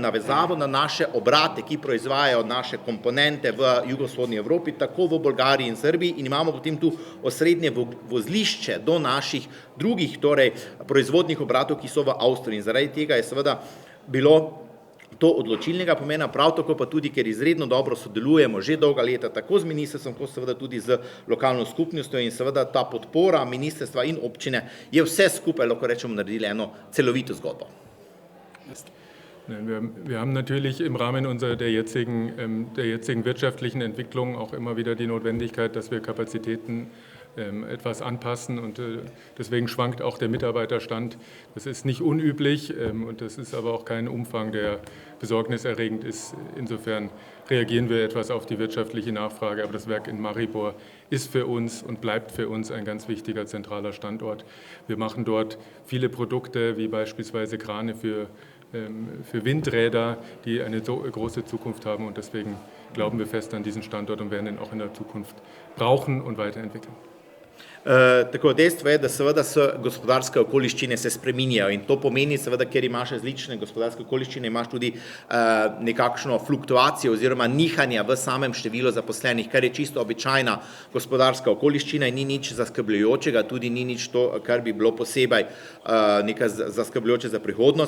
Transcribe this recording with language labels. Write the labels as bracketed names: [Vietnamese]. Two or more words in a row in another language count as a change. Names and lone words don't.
[Slovenian] navezavo na naše obrate, ki proizvajajo naše komponente v jugovzhodni Evropi, tako v Bolgariji in Srbiji in imamo potem tu osrednje vozlišče do naših drugih, torej proizvodnih obratov, ki so v Avstriji in zaradi tega je seveda bilo to odločilnega pomena, prav tako pa tudi, ker izredno dobro sodelujemo že dolga leta tako z ministrstvom, kot seveda tudi z lokalno skupnostjo in seveda ta podpora ministrstva in občine je vse skupaj, lahko rečemo, naredili eno celovito zgodbo. [German] Wir haben natürlich im Rahmen der jetzigen wirtschaftlichen Entwicklung auch immer wieder die Notwendigkeit, dass wir Kapazitäten etwas anpassen und deswegen schwankt auch der Mitarbeiterstand. Das ist nicht unüblich und das ist aber auch kein Umfang, der besorgniserregend ist. Insofern reagieren wir etwas auf die wirtschaftliche Nachfrage, aber das Werk in Maribor ist für uns und bleibt für uns ein ganz wichtiger zentraler Standort. Wir machen dort viele Produkte, wie beispielsweise Krane für Windräder, die eine so große Zukunft haben und deswegen glauben wir fest an diesen Standort und werden ihn auch in der Zukunft brauchen und weiterentwickeln. [Slovenian] Tako, dejstvo je, da seveda gospodarske okoliščine se spreminjajo in to pomeni seveda, ker imaš različne gospodarske okoliščine, imaš tudi nekakšno fluktuacijo oziroma nihanja v samem številu zaposlenih, kar je čisto običajna gospodarska okoliščina in ni nič zaskrbljujočega, tudi ni nič to, kar bi bilo posebej nekaj zaskrbljujoče za prihodnost.